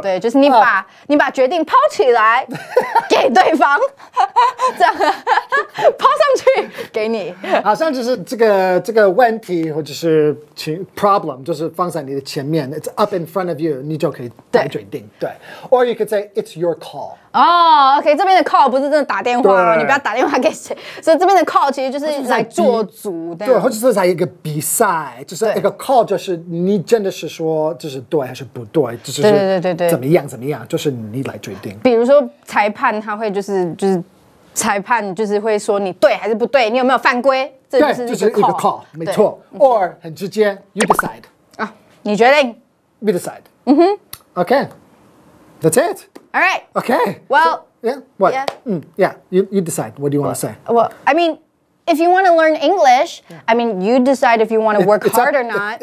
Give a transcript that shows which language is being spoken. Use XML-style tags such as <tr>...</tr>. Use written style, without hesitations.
<zh>对，就是你把决定抛起来给对方，这样抛上去给你。好像就是这个问题或者是problem， 就是放在你的前面 ，</zh> <en>it's up in front of you，</en> <zh>你就可以来决定。</zh> <en>对 ，or you could say it's your call。</en> <zh>哦 ，OK， 这边的 call 不是真的打电话，对你不要打电话给谁。所以这边的 call 其实就是来做主的。对，或者是在一个比赛，就是一个 call， 就是你真的是说就是对还是不对，就是对怎么样，就是你来决定。比如说裁判他会就是裁判就是会说你对还是不对，你有没有犯规？这就是一个 call， 没错。</zh> <en>or</en> <zh>很直接</zh> <en>，you decide。</en> <zh>啊，你决定。</zh> <en>We decide. Okay. That's it. All right. Okay. Well. Yeah. What? Yeah. Yeah. You decide. What do you want to say? Well, I mean, if you want to learn English, I mean, you decide if you want to work hard or not.</en>